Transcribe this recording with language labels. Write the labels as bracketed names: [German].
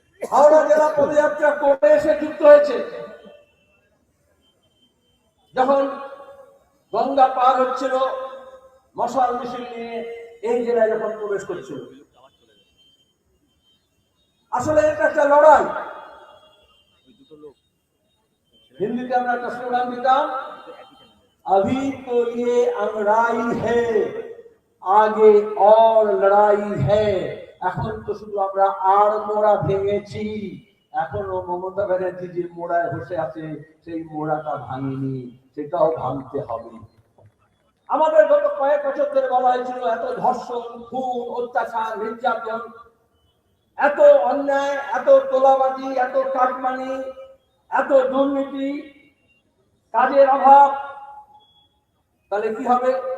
[Bangla] হাওড়া জেলা পদযাত্রা করে এসে যুক্ত হয়েছে। যখন গঙ্গা পার হচ্ছিল, মশাল মিছিল নিয়ে এই জেলায় যখন প্রবেশ করছিল, আসলে এটা একটা লড়াই। হিন্দিতে আমরা একটা স্লোগান দিতাম, [Hindi] अभी तो ये अंगड़ाई है, आगे और लड़ाई है। [Bangla] এখন তো শুধু আমরা আর মোড়া ভেঙেছি, এখনো মমতা ব্যানার্জি যে মোড়ায় বসে আছে সেই মোড়াটা ভাঙেনি, সেটাও ভাঙতে হবে। আমাদের গত কয়েক বছর ধরে বলা হয়েছিল এত ধর্ষণ, খুন, অত্যাচার, নির্যাতন, এত অন্যায়, এত তোলাবাজি, এত কাটমানি, এত দুর্নীতি, কাজের অভাব, তাহলে কি হবে?